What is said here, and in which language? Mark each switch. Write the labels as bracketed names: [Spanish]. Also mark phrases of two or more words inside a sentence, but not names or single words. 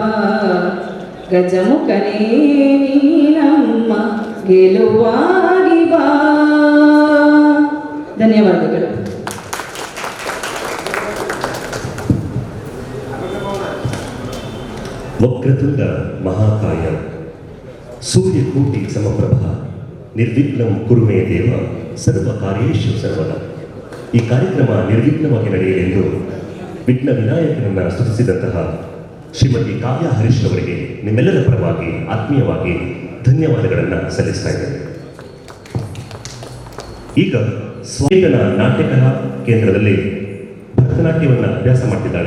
[Kannada] ಗಜಮುಖನೇ ನೀ ನಮ್ಮ ಗೆಲುವಾಗಿ ಬಾ. ಧನ್ಯವಾದಗಳು. [Sanskrit] ವಕ್ರತುಂಡ ಮಹಾಕಾಯ ಸೂರ್ಯಕೋಟಿ ಸಮಪ್ರಭ ನಿರ್ವಿಘ್ನಂ ಕುರು ಮೇ ದೇವ ಸರ್ವ ಕಾರ್ಯೇಷು ಸರ್ವದ. [Kannada] ಈ ಕಾರ್ಯಕ್ರಮ ನಿರ್ವಿಘ್ನವಾಗಿ ನಡೆಯಲೆಂದು ವಿಘ್ನ ವಿನಾಯಕನನ್ನು ಸ್ತುತಿಸಿದಂತಹ ಶ್ರೀಮತಿ ಕಾವ್ಯ ಹರೀಶ್ ಅವರಿಗೆ ನಿಮ್ಮೆಲ್ಲರ ಪರವಾಗಿ ಆತ್ಮೀಯವಾಗಿ ಧನ್ಯವಾದಗಳನ್ನು ಸಲ್ಲಿಸ್ತಾ ಇದ್ದೇನೆ. ಈಗ ಸ್ವಾಮಿಗನ ನಾಟ್ಯಕಲಾ ಕೇಂದ್ರದಲ್ಲಿ ಭರತನಾಟ್ಯವನ್ನು ಅಭ್ಯಾಸ ಮಾಡ್ತಿದ್ದಾಳೆ.